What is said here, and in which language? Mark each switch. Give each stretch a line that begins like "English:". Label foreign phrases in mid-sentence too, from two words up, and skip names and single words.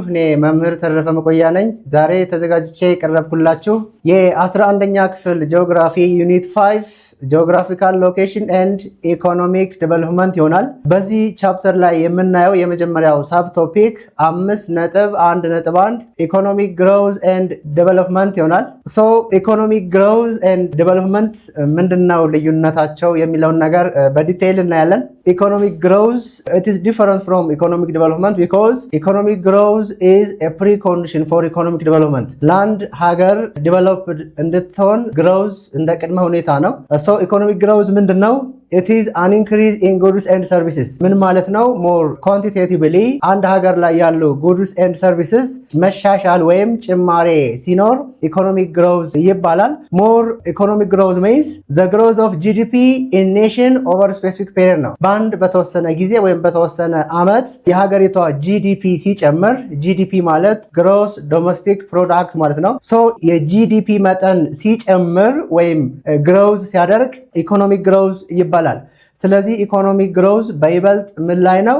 Amharic: እኔ መምህር ተረፈ መቆያ ነኝ። ዛሬ ተዘጋጅቼ የቀረብኩላችሁ የ11ኛ ክፍል
English: geography unit 5 geographical location and economic development
Amharic: ይሆናል። በዚህ ቻፕተር ላይ የምናየው የመጀመሪያው
English: sub topic 5.1.1 economic growth and development ይሆናል። so economic growth and development
Amharic: ምንድነው ልዩነታቸው የሚለውን ነገር በዲቴይል እናያለን።
English: economic growth it is different from economic development because economic growth is a precondition for economic development.
Amharic: ለአንድ ሀገር ዲቨሎፕድ እንድትሆን ግሮዝ እንደ ቅድመ ሁኔታ ነው።
English: so economic growth
Amharic: ምንድነው?
English: It is an increase in goods and services.
Amharic: ምን ማለት ነው?
English: more quantitatively
Amharic: አንድ ሀገር ላይ ያሉ
English: goods and services
Amharic: መሻሻል ወይም ጭማሬ ሲኖር
English: economic growth
Amharic: ይባላል።
English: more economic growth means the growth of GDP in nation over specific period
Amharic: ነው። በአንድ በተወሰነ ጊዜ ወይም በተወሰነ ዓመት የሀገሪቷ GDP ሲጨምር GDP ማለት
English: gross domestic product
Amharic: ማለት ነው። so የGDP መጠን ሲጨምር ወይም growth ሲያደርግ
English: economic growth
Amharic: ይባላል። ስለዚህ
English: economic growth
Amharic: በይበልጥ ምን ላይ ነው?